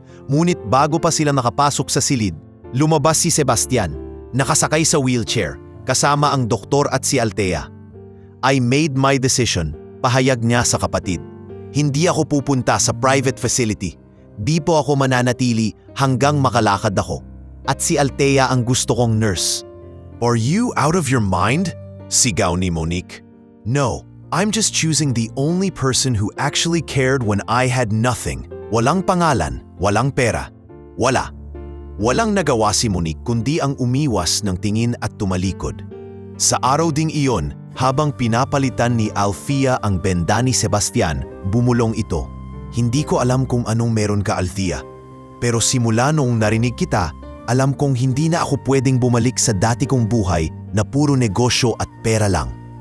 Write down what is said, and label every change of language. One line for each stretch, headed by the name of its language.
Filipino: Ngunit bago pa sila nakapasok sa silid, lumabas si Sebastian, nakasakay sa wheelchair, kasama ang doktor at si Althea.
English: I made my decision,
Filipino: pahayag niya sa kapatid. Hindi ako pupunta sa private facility. Di po ako mananatili hanggang makalakad ako. At si Althea ang gusto kong nurse.
English: Are you out of your mind?
Filipino: Sigaw ni Monique.
English: No, I'm just choosing the only person who actually cared when I had nothing.
Filipino: Walang pangalan, walang pera. Wala. Walang nagawa si Monique kundi ang umiwas ng tingin at tumalikod. Sa araw ding iyon, habang pinapalitan ni Althea ang benda ni Sebastian, bumulong ito. Hindi ko alam kung anong meron ka, Althea. Pero simula noong narinig kita, alam kong hindi na ako pwedeng bumalik sa dati kong buhay na puro negosyo at pera lang.